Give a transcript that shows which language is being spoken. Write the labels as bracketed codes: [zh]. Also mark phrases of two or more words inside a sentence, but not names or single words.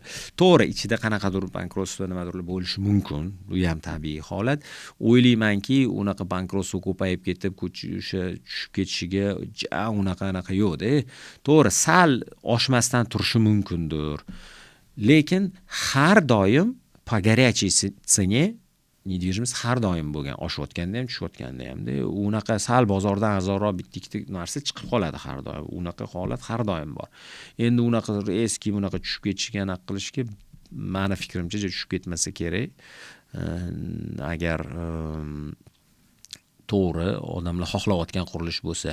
[uz] To'g'ri, ichida qanaqadir bankrotство nimadir bo'lishi mumkin. Bu ham tabiiy holat. O'ylaymanki, unaqa bankrotство ko'payib ketib, o'sha tushib ketishiga unaqa yo'q-da. To'g'ri, sal oshmasdan turishi mumkindir. Lekin har doim [ru] по горячей цене недвижимость [uz] har doim bo'lgan, oshayotganda ham, tushayotganda ham-da. Unaqa sal bozordan arzonroq bitta-ikkita narsa chiqib qoladi har doim. Unaqa holat har doim bor. Endi unaqa eski bunaqa tushib ketishiga aniq qilishga meni fikrimcha tushib ketmasa kerak. Agar to'g'ri odamlar xohlayotgan qurilish bo'lsa.